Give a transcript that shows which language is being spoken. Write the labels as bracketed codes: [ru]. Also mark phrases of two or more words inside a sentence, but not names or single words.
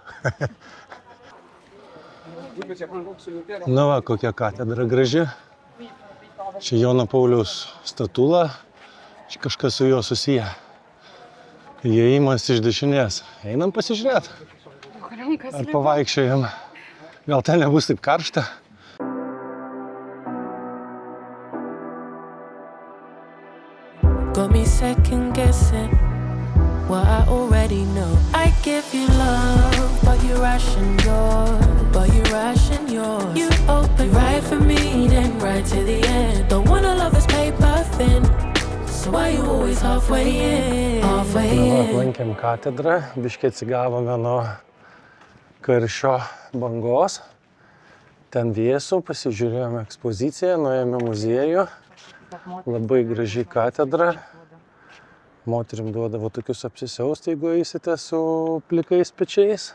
[lt] Na va, kokia katedra graži. Čia Jono Pauliaus statula. Čia kažkas su juo susiję. Įėjimas iš dešinės. Einam pasižiūrėt. Ar pavaikščiojam. Gal ten nebus taip karšta. [en] Got me second guessing what I already know. I give you love, but you ration yours. You open right for me, then right to the end. Don't wanna love is paper thin. So why you always halfway in? Halfway in. [lt] Aplankėm katedrą, biškį atsigavome nuo karščio bangos. Ten vėsų, pasižiūrėjome ekspoziciją, nuėjome muziejų. Labai graži katedra. Moterim duodavo tokius apsisiausti, jeigu eisite su plikais pečiais.